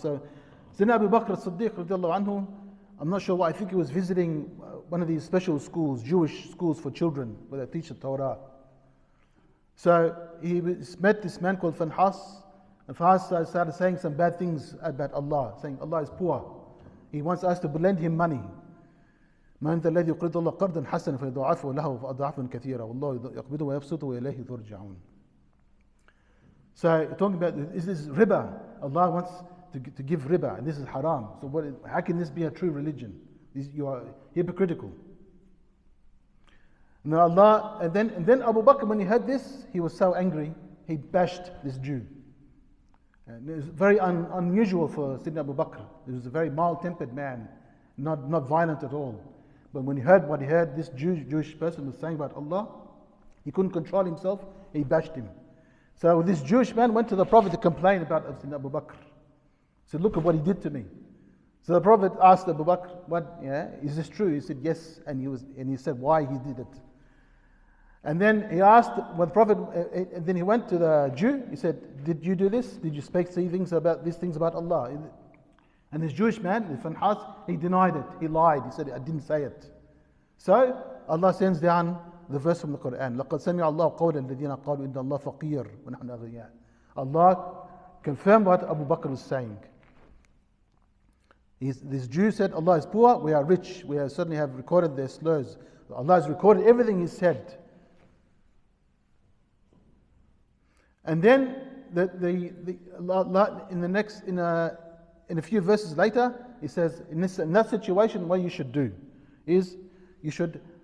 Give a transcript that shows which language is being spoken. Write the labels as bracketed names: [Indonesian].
[English] So, Sayyidina Abu Bakr as-Siddiq radiallahu anhu, I'm not sure why, I think he was visiting one of these special schools, Jewish schools for children, where they teach the Torah. So he met this man called Finhas, and Finhas started saying some bad things about Allah, saying Allah is poor. He wants us to lend him money. [Arabic] من ذا الذي يقرض الله قرضا حسنا فيضاعفه له فأضعافا كثيرة والله يقبضه ويبسطه وإليه ترجعون. [English] So talking about, is this riba? Allah wants to give riba, and this is haram. So how can this be a true religion? You are hypocritical. And then Abu Bakr, when he heard this, he was so angry, he bashed this Jew. And it was very unusual for Sayyidina Abu Bakr. He was a very mild-tempered man, not violent at all. But when he heard what he heard, this Jewish person was saying about Allah, he couldn't control himself, he bashed him. So this Jewish man went to the Prophet to complain about Sayyidina Abu Bakr. He said, look at what he did to me. So the Prophet asked Abu Bakr, is this true? He said, yes, and he said why he did it. And then he asked, and then he went to the Jew, he said, did you do this? Did you speak these things about Allah? And this Jewish man, Finhas, he denied it, he lied, he said, I didn't say it. So Allah sends down the verse from the Quran, [Arabic] لَقَدْ سَمِعَ اللَّهُ قَوْلَ الَّذِينَ قَالُوا إِنَّ اللَّهَ فَقِيرٌ وَنَحْنُ أَغْنِيَاءُ. [English] Allah confirmed what Abu Bakr was saying. This Jew said, Allah is poor, we are rich, we certainly have recorded their slurs. Allah has recorded everything he said. And then Allah, in a few verses later, he says, in that situation, what you should do is you should